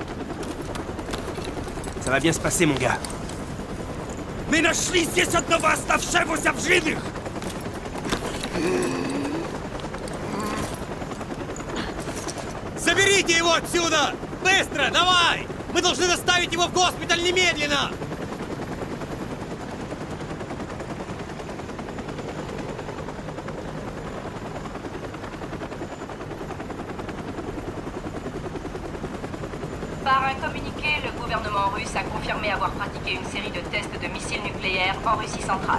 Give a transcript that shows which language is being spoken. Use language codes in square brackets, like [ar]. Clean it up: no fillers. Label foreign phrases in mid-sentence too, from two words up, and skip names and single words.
[fr] Ça va bien se passer, mon gars. [ru] Мы нашли здесь одного оставшегося в живых! Заберите его отсюда! Быстро, давай! Мы должны доставить его в госпиталь немедленно! [fr] Par un communiqué, le gouvernement russe a confirmé avoir pratiqué une série de tests de missiles nucléaires en Russie centrale.